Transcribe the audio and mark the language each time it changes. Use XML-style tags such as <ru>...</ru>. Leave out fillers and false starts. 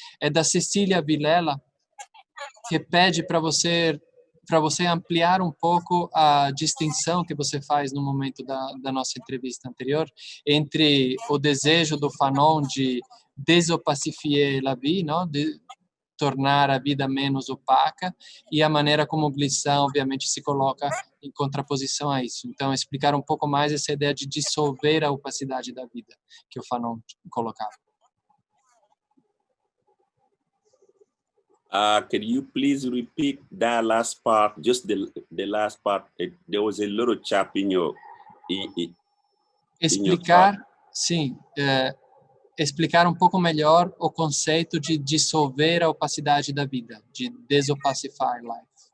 <pt>É da Cecília Vilela, que pede para você ampliar um pouco a distinção que você faz no momento da nossa entrevista anterior entre o desejo do Fanon de</pt> <fr>désopacifier la vie,</fr> <pt>não? De tornar a vida menos opaca, e a maneira como o Glissant, obviamente, se coloca em contraposição a isso. Então, explicar um pouco mais essa ideia de dissolver a opacidade da vida que o Fanon colocava.</pt> <en>Can you please repeat that last part? Just the last part. There was a little chap in your</en> <pt>Explicar, sim, explicar um pouco melhor o conceito de dissolver a opacidade da vida, de desopacify life.</pt>